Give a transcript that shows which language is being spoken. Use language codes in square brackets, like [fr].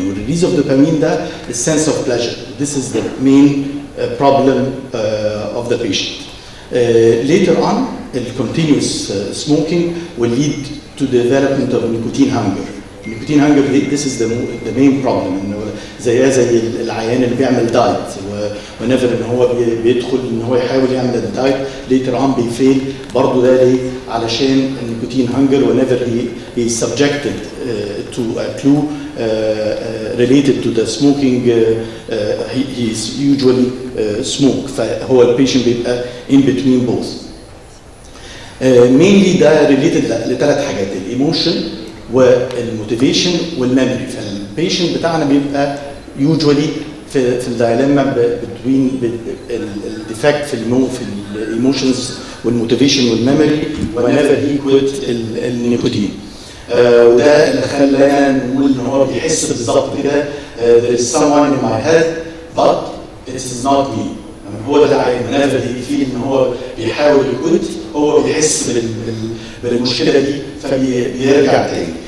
[en] And release of dopamine [ar] ده [en] is sense of pleasure. This is the main problem of the patient. Later on, continuous smoking will lead to the development of nicotine hunger. Nicotine hunger, this is the main problem. [ar] انه زي العيان اللي بيعمل دايت ونفر ان هو بيدخل ان هو يحاول يعمل الدايت [en] later on [ar] بيفيل. برضه ده ليه؟ علشان النيكوتين [en] hunger whenever he is subjected to a clue related to the smoking he is usually smoke. [ar] فهو البيشنت بيبقى [en] in between both. mainly [ar] ده [en] related [ar] لثلاث حاجات: الايموشن والموتيفيشن والميموري. فالبيشنت بتاعنا بيبقى يوجوالي في الدايلما بين الديفكت في الايموشنز والموتيفيشن والميموري [en] whenever he quit [ar] النيكوتين. وده اللي خلانا نقول ان هو بيحس بالظبط كده [en] there is someone in my head but it is not me. [ar] هو ده العين [en] whenever he feel [ar] ان هو بيحاول يكوت هو بيحس بالمشكله دي فبيرجع تاني.